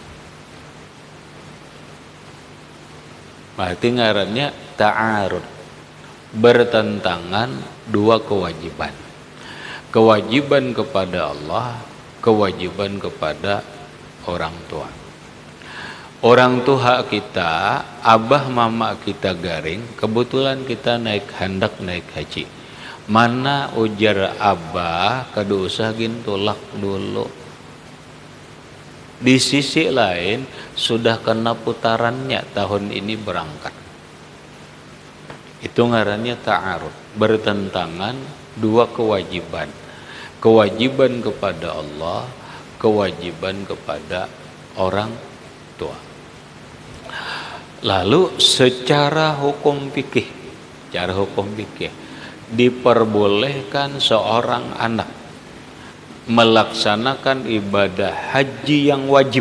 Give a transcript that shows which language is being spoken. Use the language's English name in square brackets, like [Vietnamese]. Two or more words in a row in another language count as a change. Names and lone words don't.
[Indonesian] Berarti ngarannya ta'arud, bertentangan dua kewajiban. Kewajiban kepada Allah, kewajiban kepada orang tua. Orang tua kita, [Banjar] abah mama kita garing, [Indonesian] kebetulan kita hendak naik haji. [Banjar] Mana ujar abah kada usah gintulak dulu. [Indonesian] Di sisi lain sudah kena putarannya tahun ini berangkat. Itu ngarannya ta'arud, bertentangan dua kewajiban. Kewajiban kepada Allah, kewajiban kepada orang tua. Lalu secara hukum fikih, diperbolehkan seorang anak melaksanakan ibadah haji yang wajib.